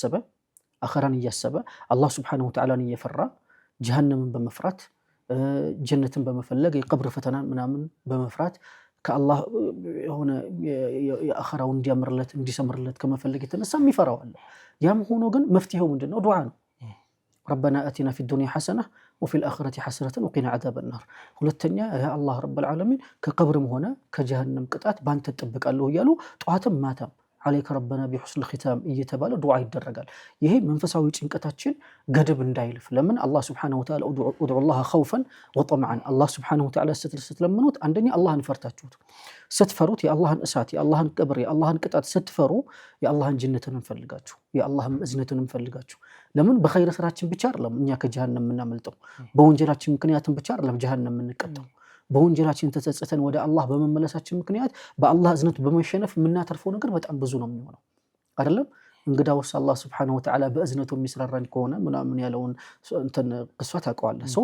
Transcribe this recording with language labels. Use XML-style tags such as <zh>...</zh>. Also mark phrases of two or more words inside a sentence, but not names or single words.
<am>እያሰበ አላህ</am> <ar>سبحانه وتعالى</ar> <am>እየፈራ ጀሃነምን በመፍራት ጀነትን በመፈለግ የቀብር ፈተና ምናምን በመፍራት ከአላህ የሆነ የአኺራው እንዲሰምርለት ከመፈለግ የተነሳ የሚፈራው አለ ያም ሆኖ ግን መፍትሄው ምንድነው ዱዓ ነው</am> <ar>ربنا آتنا في الدنيا حسنة وفي الآخرة حسنة وقنا عذاب النار</ar> <am>ሁለተኛ</am> <ar>يا الله رب العالمين</ar> <am>ከቀብርም ሆነ ከጀሃነም ቅጣት ባንተ ተጠብቃለሁ ይያሉ ጧትም ማታም</am> <ar>عليك ربنا بحسن الختام</ar> <am>እየተባለ ዱዓ ይደረጋል ይሄ መንፈሳዊ ጭንቀታችን ገደብ እንዳይልፍ ለምን አላህ</am> <ar>سبحانه وتعالى ادعوا الله خوفا وطمعا</ar> <am>አላህ</am> <ar>سبحانه وتعالى</ar> <am>ስትለምኑት አንደኛ አላህን ፈርታችሁት ስትፈሩት የአላህን እሳት የአላህን ቀብር የአላህን ቅጣት ስትፈሩ የአላህን ጀነትን እንፈልጋችሁ የአላህን እዝነትን እንፈልጋችሁ ለምን በኸይር ስራችን ብቻ አይደለም እኛ ከጀሃነም የምናመልጠው በወንጀላችን ምክንያትም ብቻ አይደለም ጀሃነም የምንቀጣው በወንጀላችን ተጸጽተን ወደ አላህ በመመለሳችን ምክንያት በአላህ እዝነት በመሸነፍ የምናተርፈው ነገር በጣም ብዙ ነው የሚሆነው አይደለም እንግዳውስ አላህ</am> <ar>سبحانه وتعالى</ar> <am>በእዝነቱ የሚስራራን ከሆነ ምናምን ያለውን እንትን ቅሷ ታውቀዋለህ ሰው</am>